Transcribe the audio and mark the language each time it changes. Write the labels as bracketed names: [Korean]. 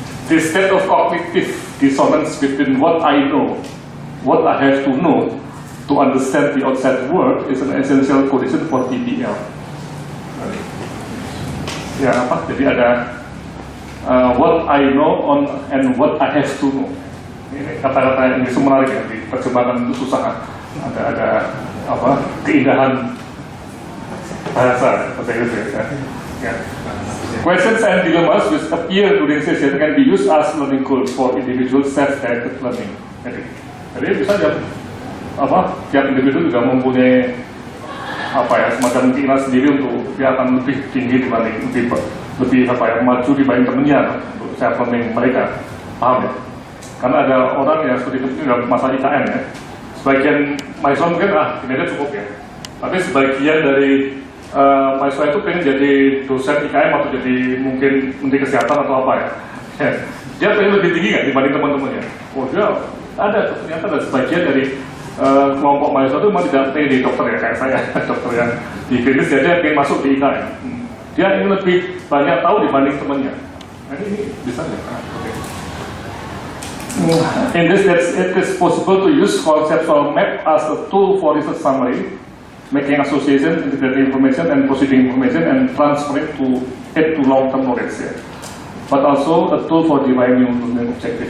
[English] The state of cognitive dissonance between what I know, what I have to know to understand the outside world is an essential condition for PBL. [Indonesian] Ya apa? Jadi ada [English] what I know and what I have to know. [Indonesian] Ini kata-kata yang menarik ya, di terjemahan itu susah. Ada keindahan bahasa bahasa Inggris ya. [English] Questions and dilemmas which appear during session can be used as learning goals for individual self-directed learning. [Indonesian] Jadi misalnya tiap individu juga mempunyai semacam keinginan sendiri untuk dia akan lebih tinggi dibanding lebih maju dibanding temennya untuk self-learning mereka, paham ya? Karena ada orang yang seperti itu dalam masalah IKN ya, sebagian mahasiswa mungkin ini aja cukup ya, tapi sebagian dari mahasiswa itu pengen jadi dosen IKM atau jadi mungkin menteri kesehatan atau apa ya, dia pengen lebih tinggi nggak dibanding teman-temannya. Dia ada ternyata ada sebagian dari kelompok mahasiswa itu memang tidak pengen di dokter ya, kayak saya dokter yang di klinis dia pengen masuk di IKM. Dia ingin lebih banyak tahu dibanding temannya. Nah ini bisa ya. [English] In this, it is possible to use conceptual map as a tool for research summary, making association, integrating information, and proceeding information, and transferring it to long-term knowledge. Yeah. But also a tool for defining objective.